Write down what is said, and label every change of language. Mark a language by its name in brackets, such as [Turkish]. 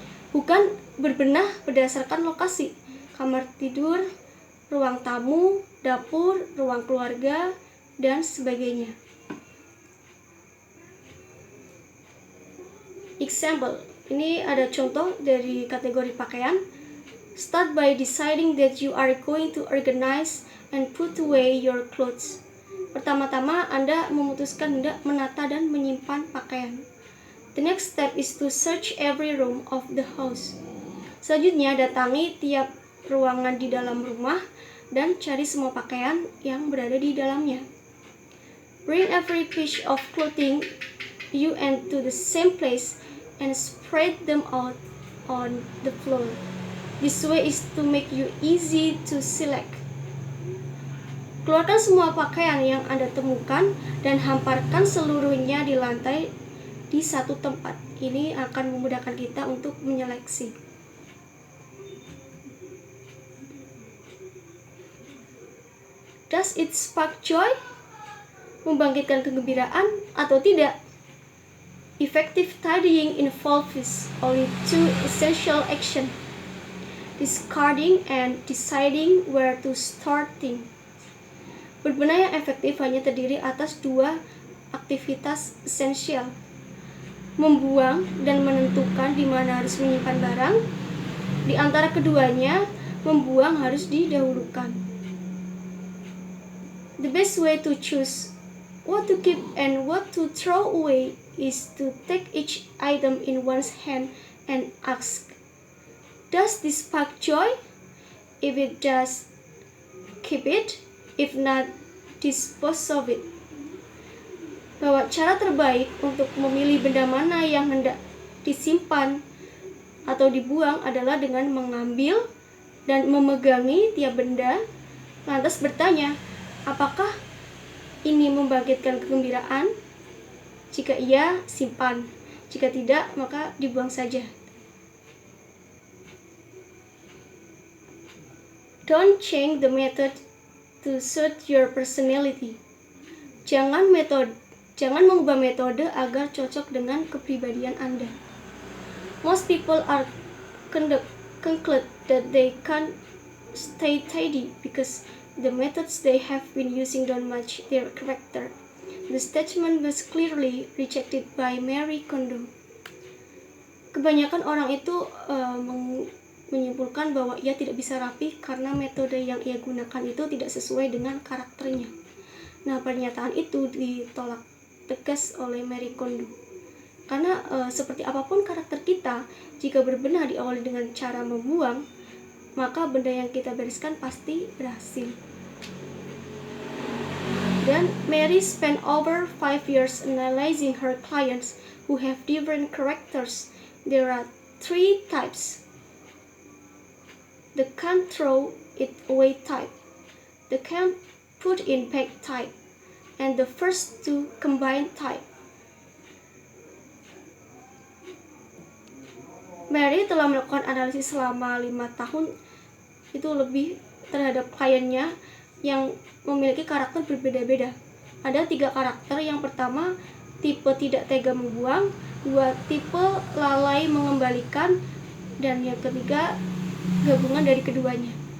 [Indonesian] Bukan berbenah berdasarkan lokasi, kamar tidur, ruang tamu, dapur, ruang keluarga, dan sebagainya. Example, ini ada contoh dari kategori pakaian. [English] Start by deciding that you are going to organize and put away your clothes. [Indonesian] Pertama-tama Anda memutuskan hendak menata dan menyimpan pakaian. [English] The next step is to search every room of the house. [Indonesian] Selanjutnya datangi tiap ruangan di dalam rumah dan cari semua pakaian yang berada di dalamnya. [English] Bring every piece of clothing you into the same place and spread them out on the floor. This way is to make you easy to select. [Indonesian] Keluarkan semua pakaian yang Anda temukan dan hamparkan seluruhnya di lantai di satu tempat. Ini akan memudahkan kita untuk menyeleksi. [English] Does it spark joy? [Indonesian] Membangkitkan kegembiraan atau tidak? [English] Effective tidying involves only two essential actions: discarding and deciding where to store things. [Indonesian] Berbenah yang efektif hanya terdiri atas dua aktivitas esensial: membuang dan menentukan di mana harus menyimpan barang. Di antara keduanya, membuang harus didahulukan. [English] The best way to choose what to keep and what to throw away is to take each item in one's hand and ask, does this spark joy? If it does, keep it. If not, dispose of it. [Indonesian] Bahwa cara terbaik untuk memilih benda mana yang hendak disimpan atau dibuang adalah dengan mengambil dan memegangi tiap benda, lantas bertanya, apakah ini membangkitkan kegembiraan? Jika iya, simpan. Jika tidak, maka dibuang saja. [English] Don't change the method to suit your personality. [Indonesian] Jangan mengubah metode agar cocok dengan kepribadian Anda. [English] Most people are conclude that they can't stay tidy because the methods they have been using don't match their character. The statement was clearly rejected by Marie Kondo. [Indonesian] Kebanyakan orang itu menyimpulkan bahwa ia tidak bisa rapi karena metode yang ia gunakan itu tidak sesuai dengan karakternya. Nah, pernyataan itu ditolak tegas oleh Marie Kondo. Karena seperti apapun karakter kita, jika berbenah diawali dengan cara membuang, maka benda yang kita bereskan pasti berhasil. [English] Dan Mary spent over 5 years analyzing her clients who have different characters. There are 3 types. The can't throw it away type, the can't put in back type, and the first 2 combined type. [Indonesian] Mary telah melakukan analisis selama 5 tahun itu lebih terhadap kliennya yang memiliki karakter berbeda-beda. Ada 3 karakter. Yang pertama, tipe tidak tega membuang, 2 tipe lalai mengembalikan, dan yang ketiga gabungan dari keduanya.